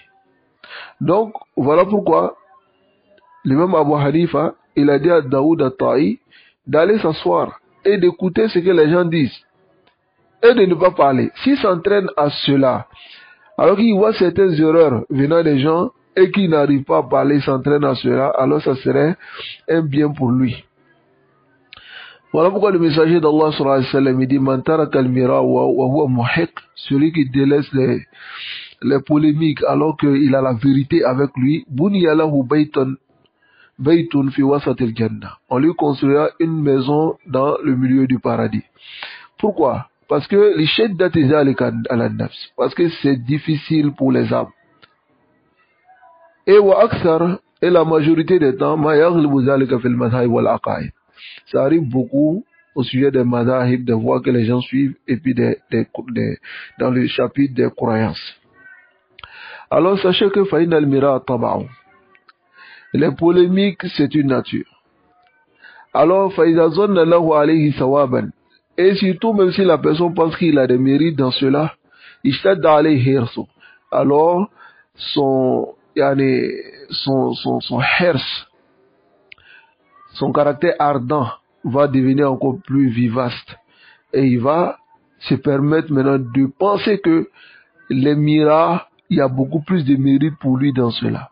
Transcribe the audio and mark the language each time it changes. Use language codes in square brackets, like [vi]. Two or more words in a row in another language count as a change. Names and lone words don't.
[fr] Donc, voilà pourquoi l'imam Abu Hanifa, il a dit à Daoud al-Ta'i d'aller s'asseoir et d'écouter ce que les gens disent et de ne pas parler. S'il s'entraîne à cela, alors qu'il voit certaines erreurs venant des gens et qu'il n'arrive pas à parler, s'entraîne à cela, alors ça serait un bien pour lui. Voilà pourquoi le messager d'Allah [ar] صلى الله عليه وسلم [fr] dit [ar] من ترك المراء وهو محق, [fr] celui qui délaisse les polémiques alors qu'il a la vérité avec lui, [ar] بني له بيت في وسط الجنة, [fr] on lui construira une maison dans le milieu du paradis. Pourquoi? Parce que [ar] لشدة ذلك على نفس, [fr] parce que c'est difficile pour les âmes. Et [ar] وأكثر, [fr] et la majorité des temps, [ar] ما يغلب ذلك في المذاهب والعقائد. [fr] Ça arrive beaucoup au sujet des madhahib, des voies que les gens suivent, et puis dans le chapitre des croyances. Alors sachez que [ar] فإن المراء طبع, [fr] les polémiques c'est une nature. [ar] Alors فإذا ظن له عليه ثوابا, [fr] et surtout même si la personne pense qu'il a des mérites dans cela, [ar] اشتد عليه حرصه, [fr] alors son hirs, son caractère ardent va devenir encore plus vivace et il va se permettre maintenant de penser que les miracles, il y a beaucoup plus de mérite pour lui dans cela.